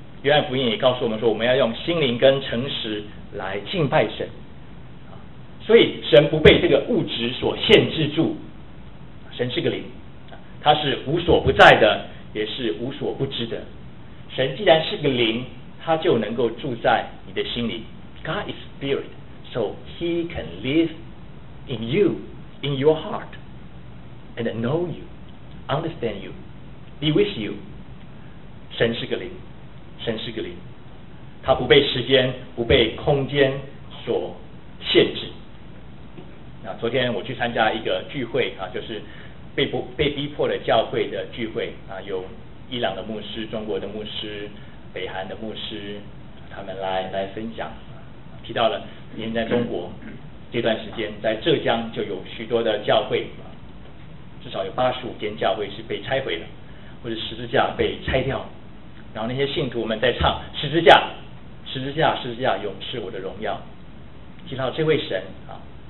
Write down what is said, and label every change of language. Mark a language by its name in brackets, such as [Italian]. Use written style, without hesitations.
[Chinese] 约翰福音也告诉我们说，我们要用心灵跟诚实来敬拜神。所以神不被这个物质所限制住，神是个灵，他是无所不在的，也是无所不知的。神既然是个灵，他就能够住在你的心里。 [English] God is spirit, so he can live in you, in your heart, and know you, understand you, be with you. [Chinese] 神是个灵，神是个灵，他不被时间不被空间所限制。那昨天我去参加一个聚会啊，就是被逼迫的教会的聚会啊，有伊朗的牧师、中国的牧师、北韩的牧师，他们来分享，提到了年在中国这段时间，在浙江就有许多的教会，至少有85间教会是被拆毁的，或者十字架被拆掉，然后那些信徒们在唱十字架，十字架，十字架，永是我的荣耀，提到这位神啊。